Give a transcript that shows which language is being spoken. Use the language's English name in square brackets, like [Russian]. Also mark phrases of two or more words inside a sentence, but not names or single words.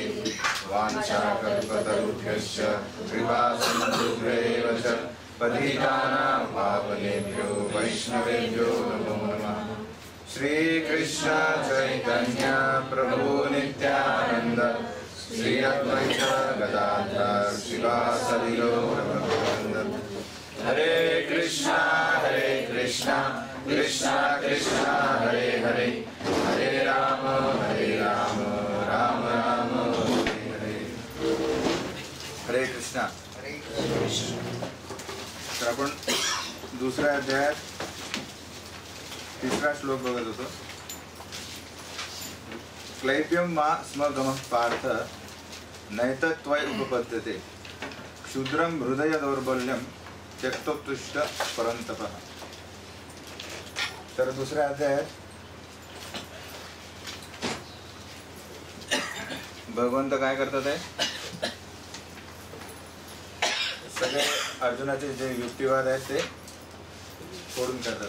[Sanskrit] वाञ्छाकल्पतरुभ्यश्च कृपा सिन्धुभ्येव च पतितानां पावनेभ्यो वैष्णवेभ्यो नमो नमः। श्री कृष्ण चैतन्य प्रभु नित्यानंद श्री अद्वैत गदाधर शिवासादि गौरभक्तवृंद। हरे कृष्णा कृष्णा कृष्णा हरे हरे हरे राम राम राम हरे हरे। हरे कृष्णा। [Marathi] तर आपण दुसऱ्या अध्यायात तिसरा श्लोक बघत होतो। [Sanskrit] क्लैप्यं मा स्म गमः पार्थ नैतत्वय उपपद्यते क्षुद्रं हृदय दौर्बल्यं त्यक्तोत्तिष्ठ परन्तपः। [Marathi] तर दुसऱ्या अध्यायात भगवंत काय करतात आहे, सगळे अर्जुनाचे जे युक्तिवाद आहेत ते फोडून करतात।